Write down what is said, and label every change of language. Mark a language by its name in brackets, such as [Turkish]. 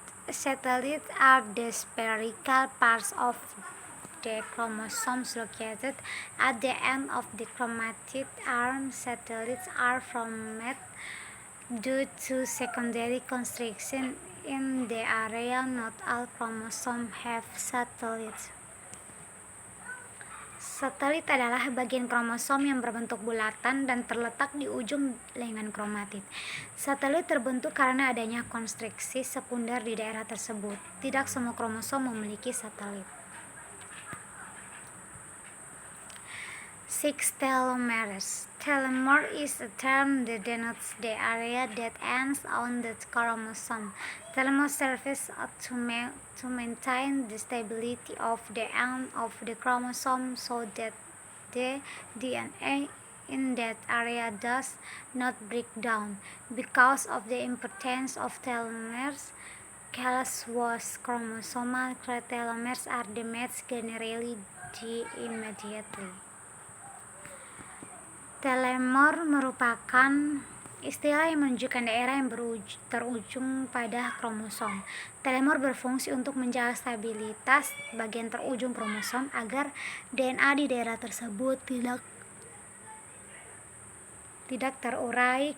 [English] Satellites are the spherical parts of the chromosomes located at the end of the chromatin arm. Satellites are formed due to secondary constriction in the area. Not all chromosomes have satellites. [Indonesian] Satelit adalah bagian kromosom yang berbentuk bulatan dan terletak di ujung lengan kromatid. Satelit terbentuk karena adanya konstriksi sekunder di daerah tersebut. Tidak semua kromosom memiliki satelit. [English] 6. Telomeres. Telomere is a term that denotes the area that ends on the chromosome. Telomeres serves to maintain the stability of the end of the chromosome so that the DNA in that area does not break down. Because of the importance of telomeres, callous chromosomal telomeres are damaged generally immediately. [Indonesian] Telomere merupakan istilah yang menunjukkan daerah yang terujung pada kromosom. Telomere berfungsi untuk menjaga stabilitas bagian terujung kromosom agar DNA di daerah tersebut tidak terurai.